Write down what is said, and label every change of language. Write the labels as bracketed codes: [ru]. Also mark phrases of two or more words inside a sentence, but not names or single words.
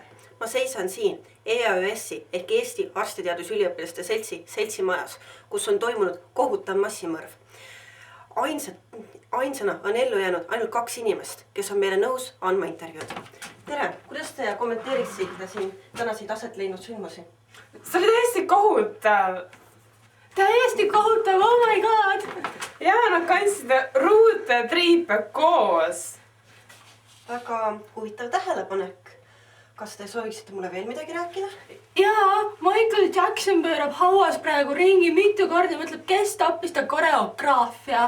[et] Ma seisan siin EAÜS-i ehk Eesti Arstiteadusüliõpilaste seltsimajas, kus on toimunud kohutav massimõrv. Ainsana on ellu jäänud ainult 2 inimest, kes on meile nõus andma intervjuud. Tere, kuidas te kommenteeriksite siin tänaseid aset leidnud sündmusi? See oli täiesti kohutav. Täiesti kohutav, [en] oh my god! [et] Ja nad kandsid ruute ja triipe koos. Väga huvitav tähelepanek. Kas te sooviksite mulle veel midagi rääkida? Jaa, Michael Jackson pöörab hauas praegu ringi mitu korda ja mõtleb, kes tappis ta koreograafia.